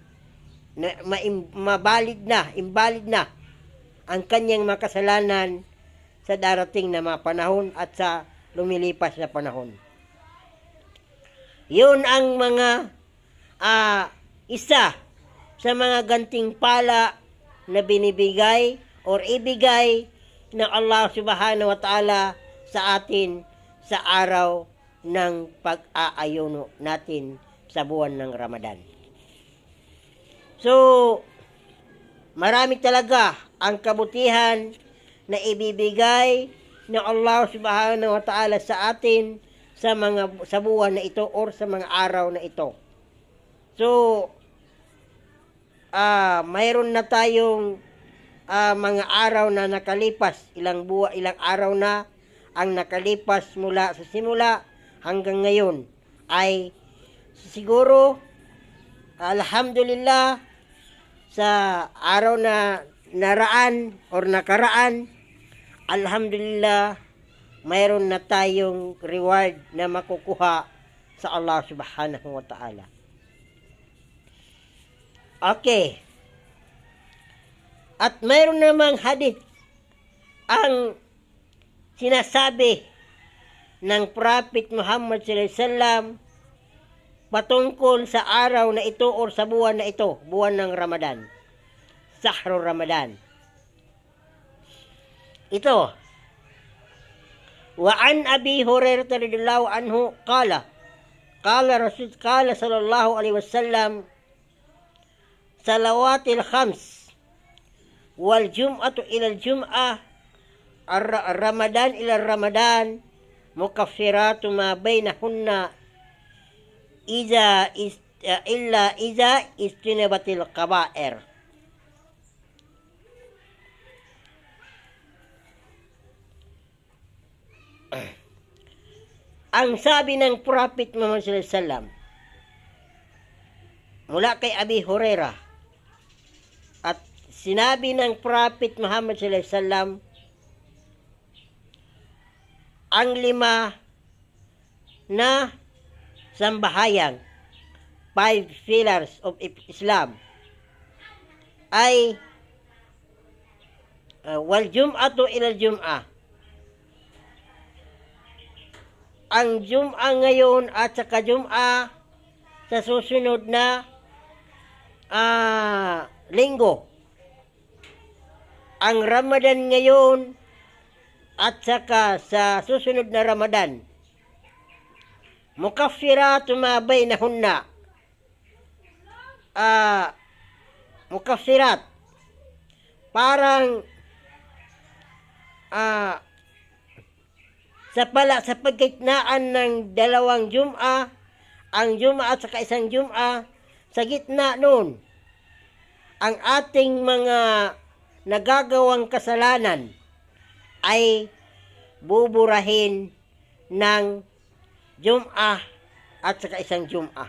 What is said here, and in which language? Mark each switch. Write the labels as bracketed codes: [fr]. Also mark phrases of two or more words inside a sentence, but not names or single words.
[tl] Invalid na ang kanyang makasalanan sa darating na mga panahon at sa lumilipas na panahon. Yun ang mga isa sa mga gantimpala na binibigay or ibigay ng [ar] الله سبحانه وتعالى [tl] sa atin sa araw ng pag-aayuno natin sa buwan ng Ramadan. So, marami talaga ang kabutihan na ibibigay ng [ar] الله سبحانه وتعالى [tl] sa atin sa buwan na ito or sa mga araw na ito. So, mayroon na tayong mga araw na nakalipas, ilang araw na ang nakalipas mula sa simula hanggang ngayon ay siguro alhamdulillah sa araw na nakaraan, alhamdulillah mayroon na tayong reward na makukuha sa [ar] الله سبحانه وتعالى. [tl] Okay. At mayroon namang hadith ang sinasabi ng Prophet Muhammad [ar] صلى الله عليه وسلم [tl] patungkol sa araw na ito o sa buwan na ito, buwan ng Ramadan. [ar] شهر رمضان. ito، وعن أبي هريرة رضي الله عنه قال صلى الله عليه وسلم الصلوات الخمس والجمعة إلى الجمعة رمضان إلى رمضان مكفرات ما بينهن إذا إلا إذا اجتنبت الكبائر. [tl] Ang sabi ng Prophet Muhammad [ar] صلى الله عليه وسلم [tl] mula kay Abi Hurairah, at sinabi ng Prophet Muhammad [ar] صلى الله عليه وسلم, [tl] ang 5 na sambahayan, 5 [en] pillars of Islam, [tl] ay [ar] والجمعة إلى الجمعة. [tl] Ang Jum'ah ngayon at saka Jum'ah sa susunod na linggo. Ang Ramadan ngayon at saka sa susunod na Ramadan. [ar] مكفرات ما بينهن. [tl] Mukaffirat. Parang sa pagkitnaan ng 2 Jum'ah, ang Jum'ah at saka isang Jum'ah, sa gitna noon, ang ating mga nagagawang kasalanan ay buburahin ng Jum'ah at saka isang Jum'ah.